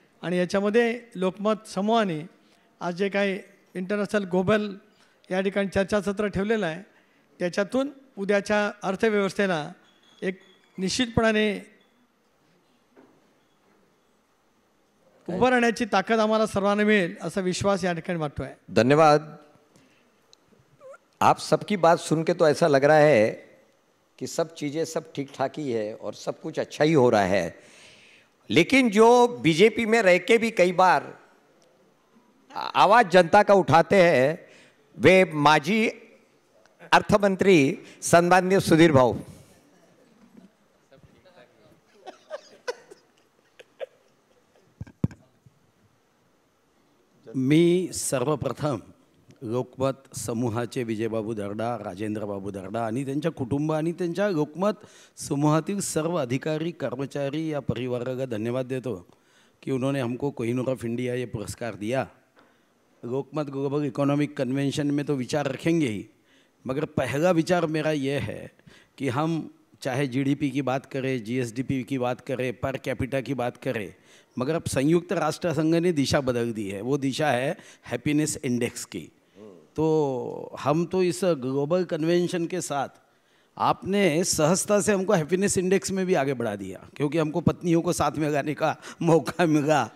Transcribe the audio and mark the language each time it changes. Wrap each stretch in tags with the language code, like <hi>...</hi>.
<mr>आणि याच्यामध्ये लोकमत समूहाने आज जे काही इंटरनॅशनल ग्लोबल या ठिकाणी चर्चासत्र ठेवलेलं आहे, त्याच्यातून उद्याच्या अर्थव्यवस्थेला एक निश्चितपणाने उभं राहण्याची ताकद आम्हाला सर्वांना मिळेल असा विश्वास या ठिकाणी वाटतो आहे. धन्यवाद.</mr> <hi>आप सबकी बात सुन के तो ऐसा लग रहा है कि सब चीज़ें सब ठीक ठाक ही है और सब कुछ अच्छा ही हो रहा है, लेकिन जो बीजेपी में रह के भी कई बार आवाज़ जनता का उठाते हैं वे माजी अर्थमंत्री सन्माननीय सुधीर भाऊ. सन्माननीय सुधीर भाऊ,</hi> <mr>नाही, उद्योगमंत्री म्हणून मला सहज म्हणायचं होतं की उद्योगमंत्री म्हणून बाकी ह्यांनी उद्योग दुसरे काही केले नाही, फक्त उद्योगच</mr> <hi>मैं आपको एक बात बताता हूँ. 2014 में जब मैं मुख्यमंत्री था,</hi> <mr>मी सर्वप्रथम लोकमत समूहाचे विजयबाबू दर्डा, राजेंद्रबाबू दर्डा आणि त्यांच्या कुटुंब आणि त्यांच्या लोकमत समूहातील सर्व अधिकारी कर्मचारी या परिवार का धन्यवाद देतो</mr> <hi>कि उन्होंने हमको कोहिनूर ऑफ इंडिया ये पुरस्कार दिया। लोकमत ग्लोबल इकोनॉमिक कन्वेंशन में तो विचार रखेंगे ही, मगर पहला विचार मेरा ये है कि हम चाहे जीडीपी की बात करें, जीएसडीपी की बात करें, पर कैपिटा की बात करें, मगर अब संयुक्त राष्ट्र संघ ने दिशा बदल दी है। वो दिशा है हैप्पीनेस इंडेक्स की। तो हम तो इस ग्लोबल कन्वेंशन के साथ आपने सहजता से हमको हैप्पीनेस इंडेक्स में भी आगे बढ़ा दिया, क्योंकि हमको पत्नियों को साथ में लगाने का मौका मिला।</hi>